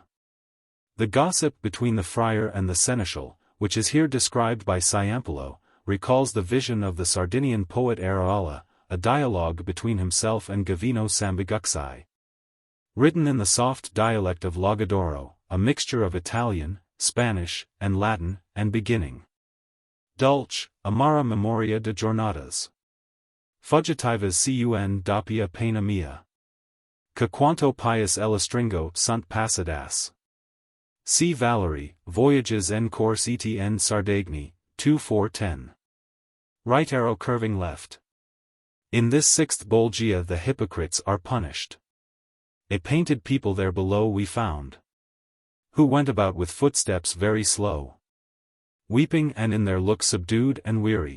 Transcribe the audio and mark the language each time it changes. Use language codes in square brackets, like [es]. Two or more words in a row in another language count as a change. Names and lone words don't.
[en] The gossip between the friar and the seneschal, which is here described by Ciampolo, recalls the vision of the Sardinian poet Araolla, a dialogue between himself and Gavino Sambuguxai. Written in the soft dialect of Logudoro, a mixture of Italian, Spanish, and Latin, and beginning. [sc] Dulce, amara memoria de jornadas. Fugitivas cun doppia pena mia. Que quanto pius elastringo sunt passadas. C. [fr] Valery, Voyages en course et en Sardaigne, 2410. [en] Right arrow curving left. In this 6th Bolgia the hypocrites are punished. A painted people there below we found, who went about with footsteps very slow, weeping and in their look subdued and weary.